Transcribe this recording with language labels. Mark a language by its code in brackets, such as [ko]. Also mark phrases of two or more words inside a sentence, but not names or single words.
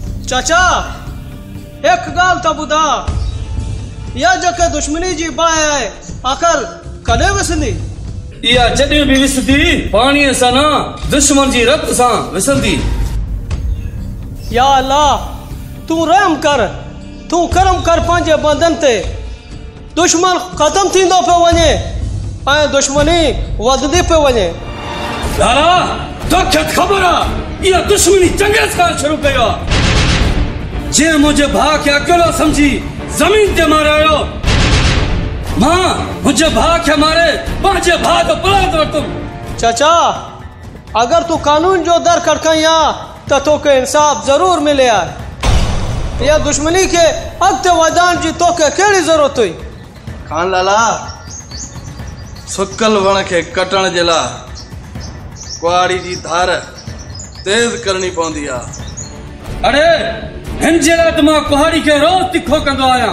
[sd] चाचा एक गाल तो बुधा या जके दुश्मनी जी बाह है आखिर कदे विसंदी या जॾहिं बि विसंदी पाणीअ सां न दुश्मन जी रत सां विसंदी। या अल्लाह तू रहम कर, तू करम कर पंहिंजे बंदन ते। दुश्मन खत्म थींदो पियो वञे ऐं दुश्मनी वधंदी पियो वञे। लाला तोखे ख़बर आहे इहा दुश्मनी चंगेज़ खां शुरू कई आहे। जे मुंहिंजे भाउ खे अकेलो समझी ज़मीन ते मारियो मां मुंहिंजे भाउ खे मारे पंहिंजे भाउ जो पलाद वरितुमि। चाचा अगर तू कानून जो दर खड़काई तो तोखे इंसाफ जरूर मिले आहे। या दुश्मनी के अॻिते वधाइण जी तोखे कहिड़ी ज़रूरत हुई? खान लाला सुकल वण खे कटण जे लाइ कुआड़ी जी धार तेज करनी पवंदी आहे। अरे हिन जे लाइ त मां कुहाड़ी खे रोज़ तिखो कंदो आहियां।